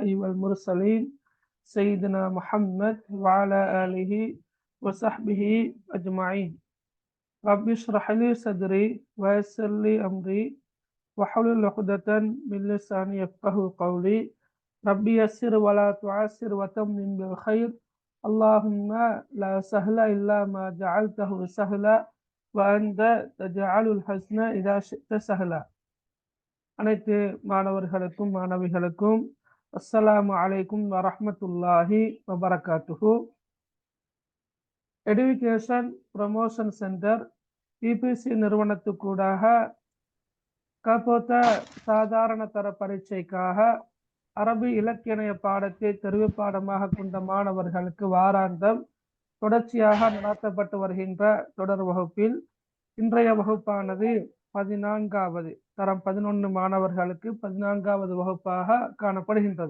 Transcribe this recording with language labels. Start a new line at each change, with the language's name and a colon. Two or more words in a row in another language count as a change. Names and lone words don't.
Arabic: والمرسلين سيدنا محمد وعلى آله وصحبه أجمعين رب اشرح لي صدري ويسر لي أمري واحلل عقدة من لساني يفقهوا قولي ربي يسر ولا تعسر وتمم بالخير اللهم لا سهل إلا ما جعلته سهلا وأنت تجعل الحسن إذا شئت سهلا.
Tamil: அனைத்து மாணவர்களுக்கும் மாணவிகளுக்கும்
Arabic: السلام عليكم ورحمة الله وبركاته.
Tamil: எடுகேஷன் ப்ரமோஷன் சென்டர் இபிசி நிறுவனத்துக்கூடாக கபோத்த சாதாரண தர பரீட்சைக்காக அரபி இலக்கிய பாடத்தை தெரிவு பாடமாக கொண்ட மாணவர்களுக்கு வாராந்தம் தொடர்ச்சியாக நடத்தப்பட்டு வருகின்ற தொடர் வகுப்பில் இன்றைய வகுப்பானது 14வது தரம் 11 மாணவர்களுக்கு 14வது வகுப்பாக காணப்படுகின்றது.